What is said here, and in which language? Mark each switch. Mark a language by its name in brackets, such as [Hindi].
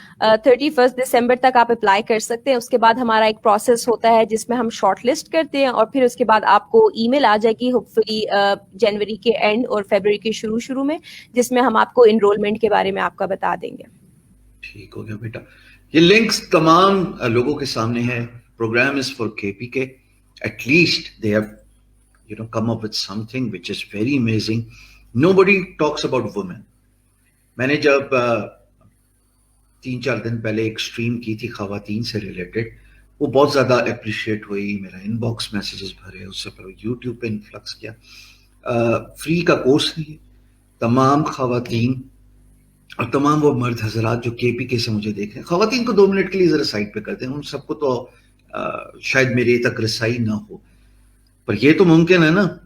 [Urdu] 31 دسمبر تک آپ اپلائی کر سکتے ہیں. اس کے بعد ہمارا ایک پروسیس ہوتا ہے جس میں ہم شارٹ لسٹ کرتے ہیں, اور پھر اس کے بعد آپ کو ای میل آ جائے گی ہوپ فلی جنوری کے اینڈ اور فیبروری کے شروع میں, جس میں ہم آپ کو انرولمنٹ کے بارے میں آپ کا بتا دیں گے. ٹھیک ہو گیا بیٹا, یہ لنکس تمام لوگوں کے سامنے ہے. [English] Program is for KPK. At least they have, come up with something which is very amazing. Nobody talks about women. [Urdu] میں نے جب 3-4 دن پہلے ایک اسٹریم کی تھی خواتین سے ریلیٹڈ, وہ بہت زیادہ اپریشیٹ ہوئی. میرا ان باکس میسیجز بھرے, اس سے پہلے یوٹیوب پہ انفلکس کیا. فری کا کورس نہیں ہے. تمام خواتین اور تمام وہ مرد حضرات جو KPK سے مجھے دیکھ رہے ہیں, خواتین کو 2 منٹ کے لیے ذرا سائڈ پہ کرتے ہیں, ان سب کو تو شاید میرے تک رسائی نہ ہو, پر یہ تو ممکن ہے نا